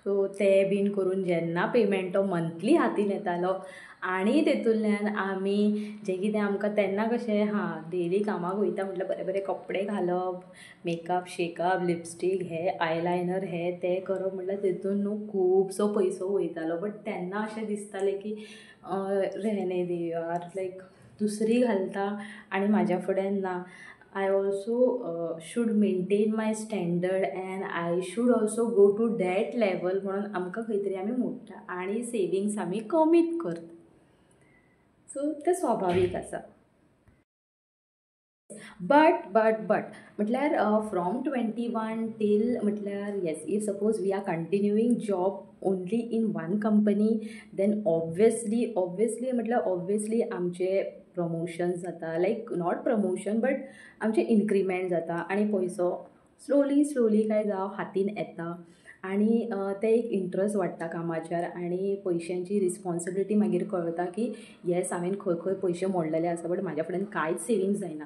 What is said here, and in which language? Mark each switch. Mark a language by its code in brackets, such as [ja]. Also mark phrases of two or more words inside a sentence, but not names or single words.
[kok] सो ते बीन करून जेन्ना पेमेंट तो मंथली हातीन येतालो आनी तेतूंतल्यान आमी जें कितें आमकां तेन्ना कशें डेली कामाक वयता म्हटल्यार बरे बरे कपडे घालप, मेकअप शेकअप, लिपस्टीक हे आयलायनर हे ते करप म्हटल्यार तेतून न्हू खुबसो पयसो वयतालो. बट तेन्ना अशें दिसतालें की [hi] रहने दे यार, [kok] लायक दुसरी घालता आनी म्हाज्या फुड्यान ना. [en] I also should maintain my standard and I should also go to that level [kok] म्हणून आमकां खंय तरी आमी मोडटा आनी सेविंग्स आमी कमीत करता. सो तें स्वाभावीक आसा. [en] बट म्हटल्यार from 21 till म्हटल्यार yes, if suppose we are continuing job only in one company then obviously म्हटल्यार ऑब्वियसली [kok] आमचे प्रमोशन जाता, [en] like not promotion but [kok] आमचे इन्क्रिमेंट जाता आनी पयसो स्लोली काय जावं हातीन येता आनी ते एक इंट्रस्ट वाडटा कामाचेर आनी पयशांची रिस्पॉन्सिबिलिटी मागीर कळटा की येस हांवें खंय पयशे मोडलेले आसा बट म्हाज्या फुड्यान कांयच सेविंग्स जायना.